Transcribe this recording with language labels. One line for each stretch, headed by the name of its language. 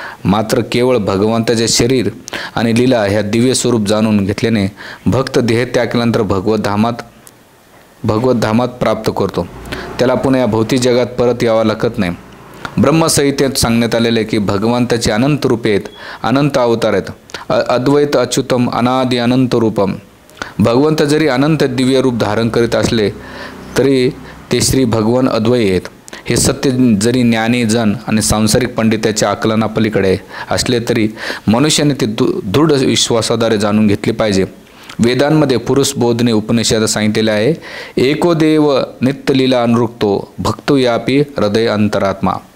Marathi: मात्र केवळ भगवंताचे शरीर आणि लीला ह्या दिव्य स्वरूप जाणून घेतल्याने भक्त देह त्याग केल्यानंतर भगवत धामात प्राप्त करतो। त्याला पुन्हा या भौतिक जगात परत यावं लागत नाही। ब्रह्मसंहितेत सांगण्यात आलेले की भगवंताची अनंत रूपे आहेत, अनंत अवतार आहेत।
Sanskrit: अद्वैत अच्युतम अनादि अनंत रूपम।
Marathi: भगवंत जरी अनंत दिव्य रूप धारण करीत असले तरी ते श्री भगवान अद्वैत आहेत। हे सत्य जरी ज्ञानी जन आणि सांसारिक पंडिताच्या आकलनापलीकडे असले तरी मनुष्याने ते दृढ विश्वासाद्वारे जाणून घेतले पाहिजे। वेदांमध्ये पुरुष बोधने उपनिषद सांगितलेले आहे,
Sanskrit: एको देव नित्यलीला अनुरुक्तो भक्तो यापी हृदय अंतरात्मा।